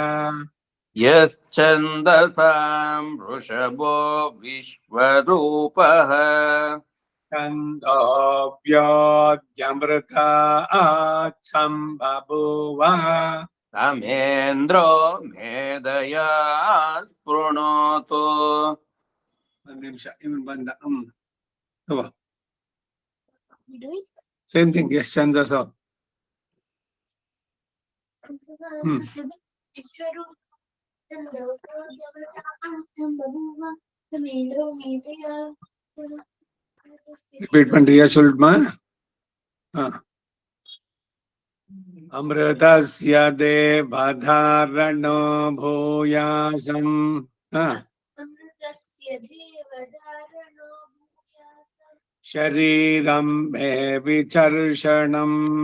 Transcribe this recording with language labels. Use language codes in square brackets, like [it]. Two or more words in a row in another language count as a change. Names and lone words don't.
[sa] यश्चन्दसां वृषभो विश्वरूपः छन्दोऽप्योऽध्यमृतात् सम्बभूव तमेन्द्रो मेधया स्पृणोतु [kn] ಒಂದು ನಿಮಿಷ ಇವನ್ ಬಂದ [en] same thing [kn] ಎಷ್ಟು ಛಂದಸ [ta] ರಿಪೀಟ್ பண்றியா சொல்லுமா [sa] अमृतस्य देवधारणो भूयासम् शरीरं मे विचर्षणम्